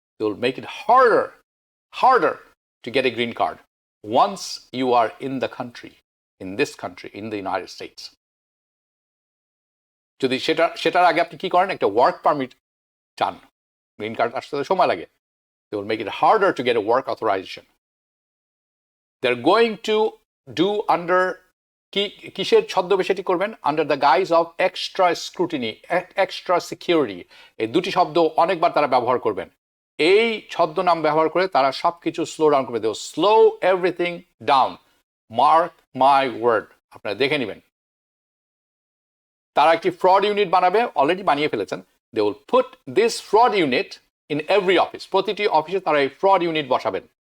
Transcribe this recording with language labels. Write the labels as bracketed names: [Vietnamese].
[English] They will make it harder to get a green card once you are in the country, in the United States. [Bangla] যদি সেটার আগে আপনি কি করেন, একটা ওয়ার্ক পারমিট চান, গ্রিন কার্ড আসতে সময় লাগে, [English] they will make it harder to get a work authorization. They're going to do under [Bangla] কিসের ছদ্মবেশে করবেন? [English] under the guise of extra scrutiny, extra security. [Bangla] এই দুটি শব্দ অনেকবার তারা ব্যবহার করবেন। এই ছদ্মনাম ব্যবহার করে তারা সবকিছু স্লো ডাউন করে দেব, [English] slow everything down, mark my word, [Bangla] আপনারা দেখে নেবেন। তারা একটি ফ্রড ইউনিট বানাবে, অলরেডি বানিয়ে ফেলেছেন। [English] they will put this fraud unit in every office, [Bangla] প্রতিটি অফিসে তারা এই ফ্রড ইউনিট বসাবেন।